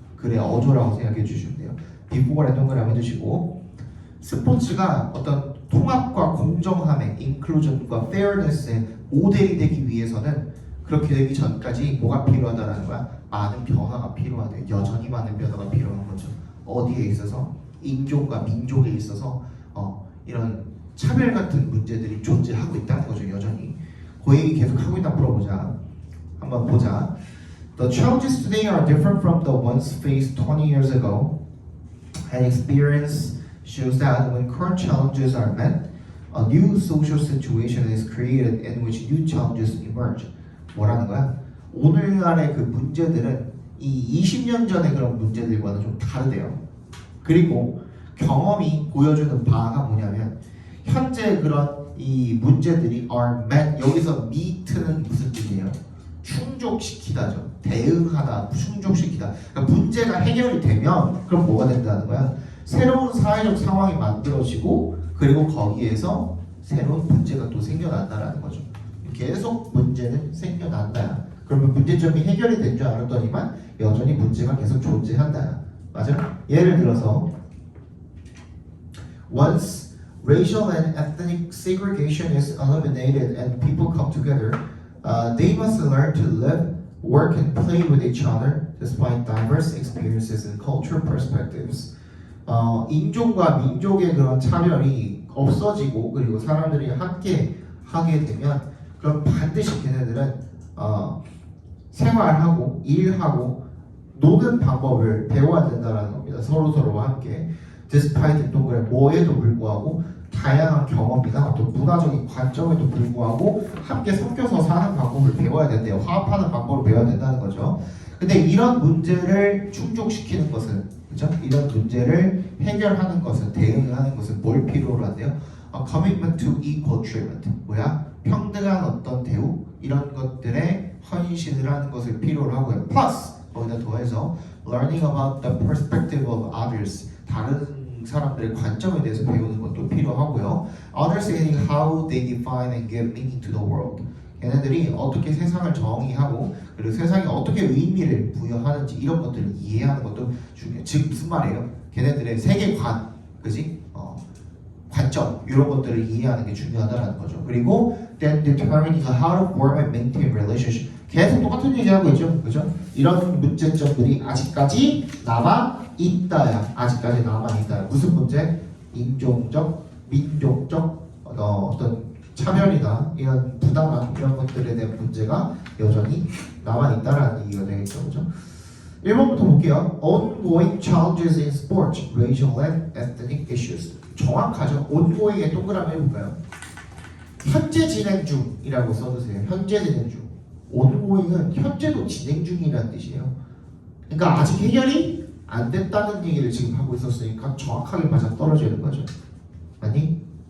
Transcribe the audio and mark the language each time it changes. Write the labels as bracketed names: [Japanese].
[Korean] 그래, 어조라고 생각해 주시면 돼요. 비포거래 동그라미 해주시고, 스포츠가 어떤 통합과 공정함의 인클루전과 페어네스의 모델이 되기 위해서는 그렇게 되기 전까지 뭐가 필요하다라는 거야? 많은 변화가 필요하대. 여전히 많은 변화가 필요한 거죠. 어디에 있어서? 인종과 민족에 있어서 이런 차별 같은 문제들이 존재하고 있다는 거죠. 여전히. 그 얘기 계속 하고 있다 물어보자. 한번 보자. [English] The challenges today are different from the ones faced 20 years ago. And experience shows that when current challenges are met, a new social situation is created in which new challenges emerge. [Korean] 뭐라는 거야? 오늘날의 그 문제들은 이 20년 전의 그런 문제들과는 좀 다르대요. 그리고 경험이 보여주는 바가 뭐냐면 현재 그런 이 문제들이 [English] are met. [Korean] 여기서 meet는 무슨 뜻이에요? 충족시키다죠. 대응하다, 충족시키다. 그러니까 문제가 해결이 되면 그럼 뭐가 된다는 거야? 새로운 사회적 상황이 만들어지고 그리고 거기에서 새로운 문제가 또 생겨난다라는 거죠. 계속 문제는 생겨난다야. 그러면 문제점이 해결이 된 줄 알았더니만 여전히 문제가 계속 존재한다야. 맞아? 예를 들어서 [English] Once racial and ethnic segregation is eliminated and people come together, they must learn to live, work, and play with each other despite diverse experiences and cultural perspectives. [Korean] 인종과 민족의 그런 차별이 없어지고 그리고 사람들이 함께 하게 되면 그럼 반드시 걔네들은 생활하고 일하고 노는 방법을 배워야 된다는 겁니다. 서로서로와 함께 despite 동그래 뭐에도 불구하고 다양한 경험이나 또 문화적인 관점에도 불구하고 함께 섞여서 사는 방법을 배워야 된대요. 화합하는 방법을 배워야 된다는 거죠. 근데 이런 문제를 충족시키는 것은 그렇죠? 이런 문제를 해결하는 것은 대응하는 것은 뭘 필요로 한대요? [English] A commitment to equal treatment. [Korean] 뭐야? 평등한 어떤 대우 이런 것들에 헌신을 하는 것을 필요로 하고요. [English] Plus [Korean] 거기다 더해서 [English] learning about the perspective of others. [Korean] 다른 사람들의 관점에 대해서 배우는 것도 필요하고요. [English] Understanding how they define and give meaning to the world. [Korean] 얘네들이 어떻게 세상을 정의하고 그리고 세상에 어떻게 의미를 부여하는지 이런 것들을 이해하는 것도 중요해요. 즉 무슨 말이에요? 걔네들의 세계관, 그지? 관점 이런 것들을 이해하는 게 중요하다는 거죠. 그리고 [English] then determining how to form and maintain relationship. [Korean] 계속 똑같은 얘기하고 있죠, 그죠? 이런 문제점들이 아직까지 남아 있다야. 아직까지 남아 있다야. 무슨 문제? 인종적, 민족적 어떤 차별이나 이런 부당함 이런 것들에 대한 문제가 여전히 남아 있다라는 얘기가 되겠죠, 그죠? 1번부터 볼게요. [English] Ongoing challenges in sports, racial and ethnic issues. [Korean] 정확하죠? ongoing에 동그라미 해볼까요? 현재 진행 중이라고 써주세요. 현재 진행 중. ongoing은 현재도 진행 중이라는 뜻이에요. 그러니까 아직 해결이 안 됐다는 얘기를 지금 하고 있었으니까 정확하게 맞아 떨어지는 거죠. 아니?